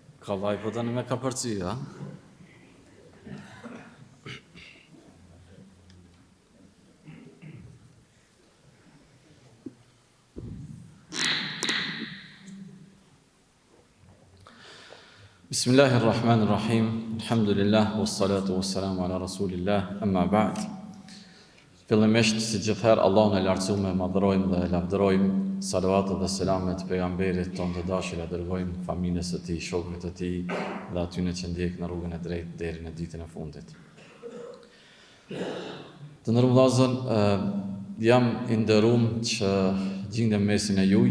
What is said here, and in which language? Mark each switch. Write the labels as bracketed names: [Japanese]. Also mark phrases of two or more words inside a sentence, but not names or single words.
[Albanian] Ka vaj, po tani me ka përci, ha? [Arabic] بسم الله الرحمن الرحيم. الحمد لله، والصلاة والسلام على رسول الله، أما بعد. [Albanian] Fillimisht, si gjithherë, Allahun e lartësuar madhrojmë dhe lavdërojmë, salavatet dhe selamet pejgamberit tonë të dashur, dërgojmë familjes së tij, shokëve të tij dhe atyre që ndjekën në rrugën e drejtë deri në ditën e fundit. Të nderuar vëllezër, jam i nderuar që gjendem mesin e juj.